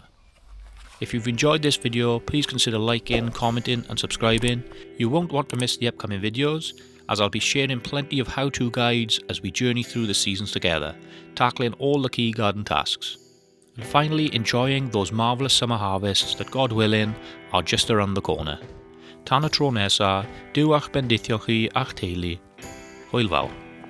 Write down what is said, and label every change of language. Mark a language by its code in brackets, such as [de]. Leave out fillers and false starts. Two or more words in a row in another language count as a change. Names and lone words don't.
[en] If you've enjoyed this video, please consider liking, commenting and subscribing. You won't want to miss the upcoming videos, as I'll be sharing plenty of how-to guides as we journey through the seasons together, tackling all the key garden tasks. And finally, enjoying those marvellous summer harvests that, God willing, are just around the corner. [cy] Tan y tro nesa, Duw a'ch bendithio chi a'ch teulu. Hwyl fawr.